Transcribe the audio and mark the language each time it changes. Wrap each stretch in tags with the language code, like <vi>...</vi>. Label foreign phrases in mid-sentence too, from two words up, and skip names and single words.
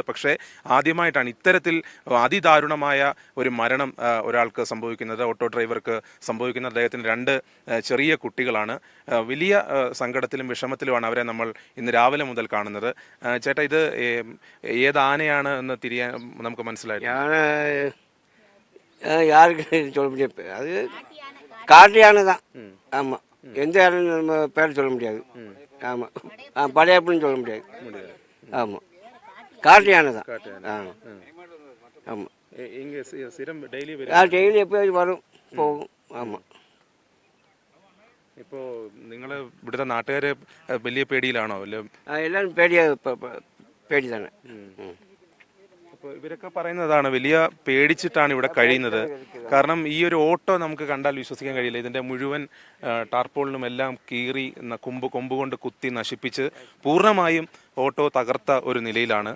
<ml>പക്ഷേ ആദ്യമായിട്ടാണ് ഇത്തരത്തിൽ അതിദാരുണമായ ഒരു മരണം ഒരാൾക്ക് സംഭവിക്കുന്നത്, ഓട്ടോ ഡ്രൈവർക്ക് സംഭവിക്കുന്നത്. അദ്ദേഹത്തിന് 2 ചെറിയ കുട്ടികളാണ്. വലിയ സങ്കടത്തിലും വിഷമത്തിലുമാണ് അവരെ നമ്മൾ ഇന്ന് രാവിലെ മുതൽ കാണുന്നത്. ചേട്ടാ, ഇത് ഏത് ആനയാണ് എന്ന് തിരിയാൻ നമുക്ക് മനസ്സിലായി?</ml> <ta>யாருக்கு சொல்ல முடியாது, அது காட்டு யானை தான். ஆமாம், எந்த யானை நம்ம பேர் சொல்ல முடியாது. ஆமாம், படையப்புன்னு சொல்ல முடியாது. ஆமாம், காட்டு யானை தான். ஆமாம், இங்கே டெய்லி டெய்லி எப்போயாச்சும் வரும் போகும். ആമാ.</ta> <ml>ഇപ്പോൾ നിങ്ങൾ ഇവിടുത്തെ നാട്ടുകാർ വലിയ പേടിയിലാണോ? എല്ലാവരും പേടി തന്നെ. അപ്പോൾ ഇവരൊക്കെ പറയുന്നതാണ് വലിയ പേടിച്ചിട്ടാണ് ഇവിടെ കഴിയുന്നത്. കാരണം ഈ ഒരു ഓട്ടോ നമുക്ക് കണ്ടാൽ വിശ്വസിക്കാൻ കഴിയില്ല. ഇതിന്റെ മുഴുവൻ ടാർപോളിനും എല്ലാം കീറി കൊമ്പ് കൊണ്ട് കുത്തി നശിപ്പിച്ച് പൂർണ്ണമായും ഓട്ടോ തകർത്ത ഒരു നിലയിലാണ്.</ml>